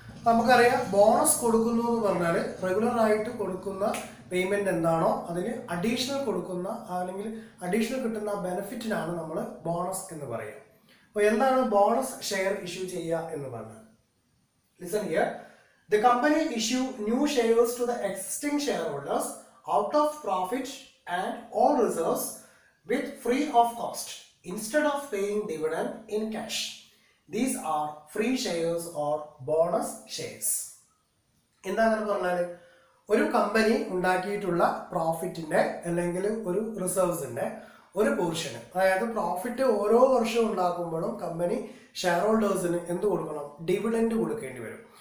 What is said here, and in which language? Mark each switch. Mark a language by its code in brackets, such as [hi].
[ml] നമുക്കറിയാം, ബോണസ് കൊടുക്കുന്നു എന്ന് പറഞ്ഞാൽ റെഗുലർ ആയിട്ട് കൊടുക്കുന്ന പേയ്മെന്റ് എന്താണോ അതിന് അഡീഷണൽ കൊടുക്കുന്ന അല്ലെങ്കിൽ അഡീഷണൽ കിട്ടുന്ന ബെനിഫിറ്റിനാണ് നമ്മൾ ബോണസ് എന്ന് പറയുക. അപ്പോൾ എന്താണ് ബോണസ് ഷെയർ ഇഷ്യൂ ചെയ്യുക എന്ന് പറഞ്ഞാൽ, [en] Listen here. The company issue new shares to the existing shareholders out of profit and all reserves with free of cost instead of paying dividend in cash. These are free shares or bonus shares. [ml] എന്താണെന്ന് പറഞ്ഞാൽ, ഒരു company ഉണ്ടാക്കിയിട്ടുള്ള പ്രോഫിറ്റിന്റെ അല്ലെങ്കിൽ ഒരു റിസർവ്സിന്റെ ഒരു പോർഷന്, അതായത് profit ഓരോ വർഷവും ഉണ്ടാക്കുമ്പോഴും കമ്പനി ഷെയർ ഹോൾഡേഴ്സിന് എന്ത് കൊടുക്കണം, ഡിവിഡൻഡ് കൊടുക്കേണ്ടി വരും.